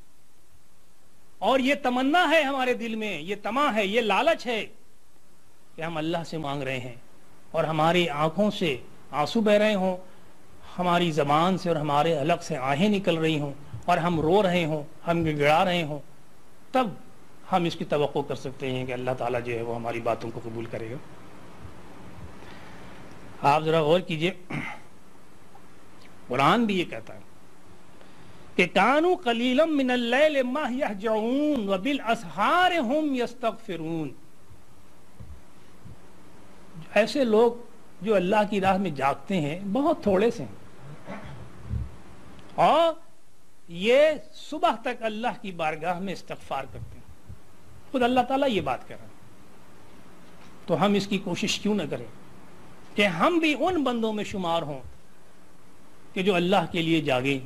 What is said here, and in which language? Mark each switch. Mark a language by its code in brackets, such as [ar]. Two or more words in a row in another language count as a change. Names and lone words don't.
[ur] اور یہ تمنا ہے ہمارے دل میں، یہ طمع ہے، یہ لالچ ہے کہ ہم اللہ سے مانگ رہے ہیں اور ہماری آنکھوں سے آنسو بہ رہے ہوں، ہماری زبان سے اور ہمارے حلق سے آہیں نکل رہی ہوں اور ہم رو رہے ہوں، ہم گڑگڑا رہے ہوں، تب ہم اس کی توقع کر سکتے ہیں کہ اللہ تعالیٰ جو ہے وہ ہماری باتوں کو قبول کرے گا۔ آپ ذرا غور کیجئے، قرآن بھی یہ کہتا ہے کہ [ar] کانوا قلیلا من اللیل ما یہجعون وبالاسحار هم یستغفرون۔ [ur] ایسے لوگ جو اللہ کی راہ میں جاگتے ہیں بہت تھوڑے سے ہیں، اور یہ صبح تک اللہ کی بارگاہ میں استغفار کرتے ہیں۔ خود اللہ تعالیٰ یہ بات کر رہے ہیں، تو ہم اس کی کوشش کیوں نہ کریں کہ ہم بھی ان بندوں میں شمار ہوں کہ جو اللہ کے لیے جاگیں۔